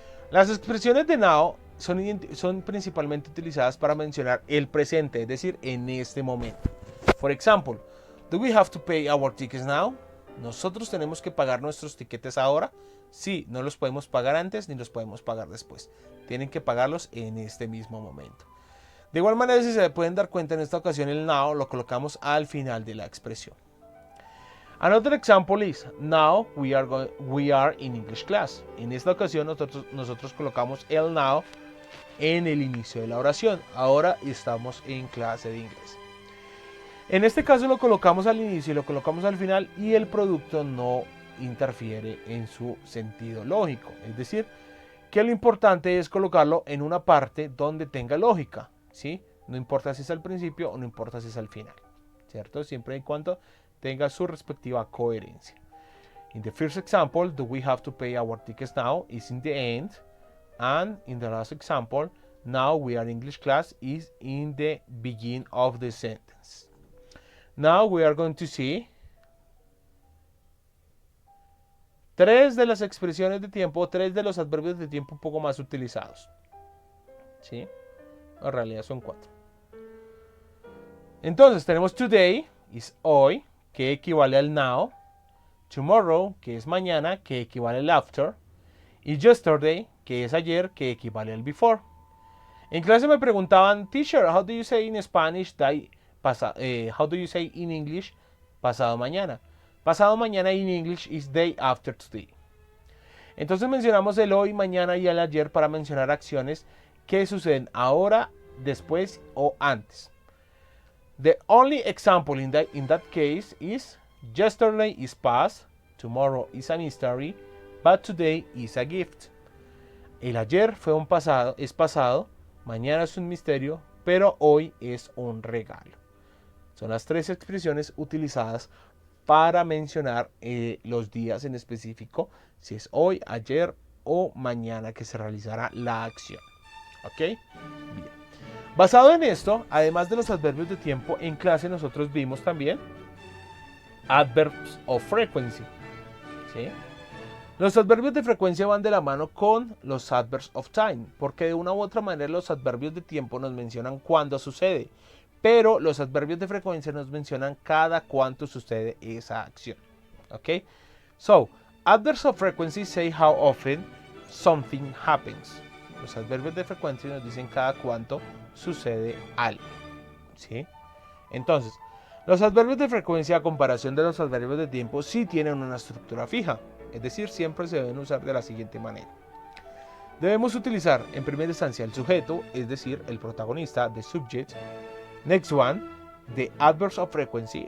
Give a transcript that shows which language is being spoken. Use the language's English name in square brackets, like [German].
[Spanish] Las expresiones de now son principalmente utilizadas para mencionar el presente, es decir, en este momento. [English] For example, do we have to pay our tickets now? [Spanish] ¿Nosotros tenemos que pagar nuestros tiquetes ahora? Sí, no los podemos pagar antes ni los podemos pagar después. Tienen que pagarlos en este mismo momento. De igual manera, si se pueden dar cuenta, en esta ocasión el now lo colocamos al final de la expresión. [English] Another example is, now we are in English class. [Spanish] En esta ocasión nosotros colocamos el now en el inicio de la oración. Ahora estamos en clase de inglés. En este caso lo colocamos al inicio y lo colocamos al final y el producto no interfiere en su sentido lógico. Es decir, que lo importante es colocarlo en una parte donde tenga lógica, ¿sí? No importa si es al principio o no importa si es al final, ¿cierto? Siempre y cuando tenga su respectiva coherencia. [English] In the first example, do we have to pay our tickets now is in the end, and in the last example, now we are English class is in the beginning of the sentence. Now we are going to see [Spanish] tres de las expresiones de tiempo, tres de los adverbios de tiempo un poco más utilizados. ¿Sí? En realidad son cuatro. Entonces tenemos today, es hoy, que equivale al now. Tomorrow, que es mañana, que equivale al after. Y yesterday, que es ayer, que equivale al before. En clase me preguntaban, [English] teacher, how do you say in Spanish how do you say in English [Spanish] pasado mañana? Pasado mañana [English] in English is day after today. [Spanish] Entonces mencionamos el hoy, mañana y el ayer para mencionar acciones que suceden ahora, después o antes. [English] The only example in that case is yesterday is past, tomorrow is a mystery, but today is a gift. [Spanish] El ayer es pasado, mañana es un misterio, pero hoy es un regalo. Son las tres expresiones utilizadas para mencionar los días en específico, si es hoy, ayer o mañana que se realizará la acción. ¿Ok? Bien. Basado en esto, además de los adverbios de tiempo, en clase nosotros vimos también [English] adverbs of frequency. [Spanish] ¿Sí? Los adverbios de frecuencia van de la mano con los [English] adverbs of time, [Spanish] porque de una u otra manera los adverbios de tiempo nos mencionan cuándo sucede, pero los adverbios de frecuencia nos mencionan cada cuánto sucede esa acción. ¿Ok? [English] So, adverbs of frequency say how often something happens. [Spanish] Los adverbios de frecuencia nos dicen cada cuánto sucede algo. ¿Sí? Entonces, los adverbios de frecuencia a comparación de los adverbios de tiempo sí tienen una estructura fija. Es decir, siempre se deben usar de la siguiente manera. Debemos utilizar en primera instancia el sujeto, es decir, el protagonista, the subject. [English] Next one, the adverbs of frequency.